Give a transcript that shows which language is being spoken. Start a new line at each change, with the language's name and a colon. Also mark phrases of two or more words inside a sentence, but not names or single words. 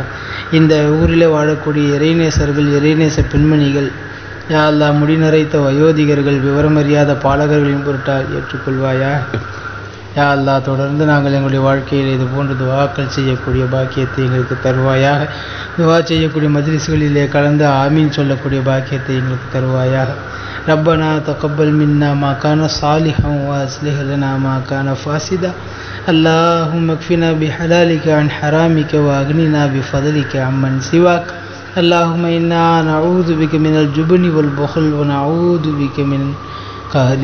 Tamil: இந்த ஊரிலே வாழக்கூடிய இறைநேசர்கள் இறைநேச பெண்மணிகள் யா அல்லாஹ் முடிநரைத்த வயோதிகர்கள் விவரமறியாத பாலகர்களின் பொருட்டால் ஏற்றுக்கொள்வாயாக. யா அல்லாஹ் தொடர்ந்து நாங்கள் எங்களுடைய வாழ்க்கையில் இது போன்று துவாக்கள் செய்யக்கூடிய பாக்கியத்தை எங்களுக்கு தருவாயாக. துவா செய்யக்கூடிய மஜ்லிஸ்களிலே கலந்து ஆமீன் சொல்லக்கூடிய பாக்கியத்தை எங்களுக்கு தருவாயாக.
Arabic: ربنا تقبل منا ما كان صالحا واصلح لنا ما كان فاسدا اللهم اكفنا بحلالك عن حرامك واغننا بفضلك عمن سواك اللهم إنا نعوذ بك من الجبن والبخل ونعوذ بك من قهر